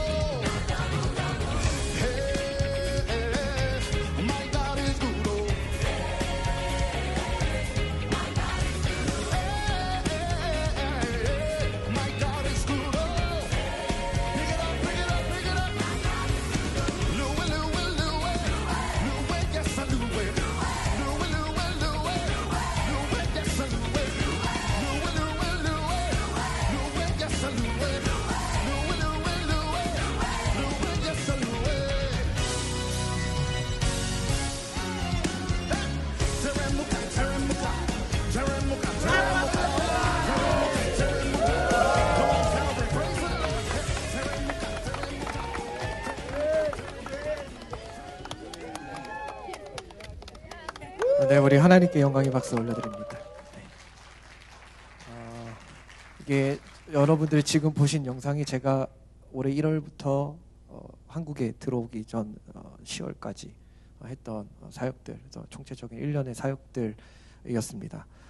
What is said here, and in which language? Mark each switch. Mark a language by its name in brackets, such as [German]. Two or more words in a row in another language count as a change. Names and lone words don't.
[English] Hey, my God is good, oh. My God is good, oh. Pick it up, pick it up, pick it up. Louie, Louie, Louie. Louie, yes, I Louie. Louie, Louie, Louie. Louie, yes, I Louie. Louie, Louie, Louie. Louie, yes, I Louie. Louie, Louie, Louie. Louie, yes, I Louie. Teremuka, teremuka. Teremuka, teremuka. Teremuka, teremuka. Come on, Calvary, praise the Lord. Teremuka, teremuka. [Korean] 네, 우리 하나님께 영광의 박수 올려드립니다. 네. 이게 여러분들이 지금 보신 영상이 제가 올해 1월부터 한국에 들어오기 전 10월까지 했던 사역들, 그래서 총체적인 1년의 사역들이었습니다.